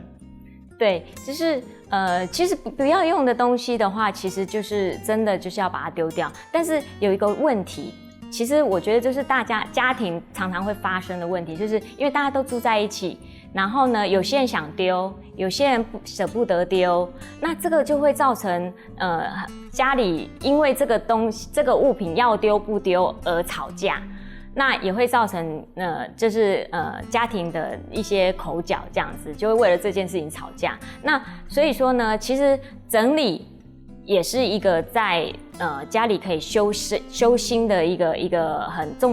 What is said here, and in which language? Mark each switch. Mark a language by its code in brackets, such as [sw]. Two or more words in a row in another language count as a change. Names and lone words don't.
[zh] 對，就是其實不要用的東西的話，其實就是真的就是要把它丟掉。但是有一個問題，其實我覺得就是大家家庭常常會發生的問題，就是因為大家都住在一起。然後呢，有些人想丟，有些人捨不得丟，那這個就會造成家裡因為這個東西、這個物品要丟不丟而吵架。那也会造成就是家庭的一些口角这样子，就会为了这件事情吵架。那所以说呢，其实整理也是一个在家里可以修心的一个很重